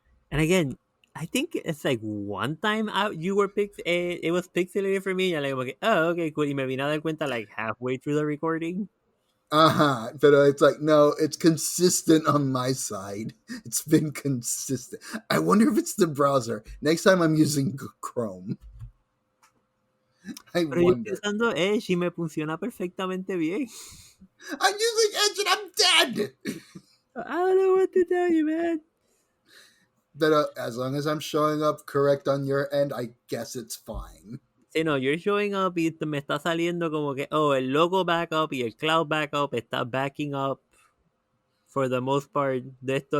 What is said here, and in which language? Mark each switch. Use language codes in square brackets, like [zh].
[en] And again, I think it's like one time out you were it was pixelated for me, and I'm like, oh, okay, cool. [es] Y me vine a dar cuenta [en] like halfway through the recording. But it's like, no, it's consistent on my side. It's been consistent. I wonder if it's the browser. Next time I'm using Chrome. [es] Pero yo estoy usando Edge y me funciona perfectamente bien. [en] I'm using Edge and I'm dead. I don't know what to tell you, man. But as long as I'm showing up correct on your end, I guess it's fine. [es] Sí, no, [en] you're showing up [es] y me está saliendo como que, oh, el logo backup y el cloud backup está [en] backing up for the most part [es] de esto.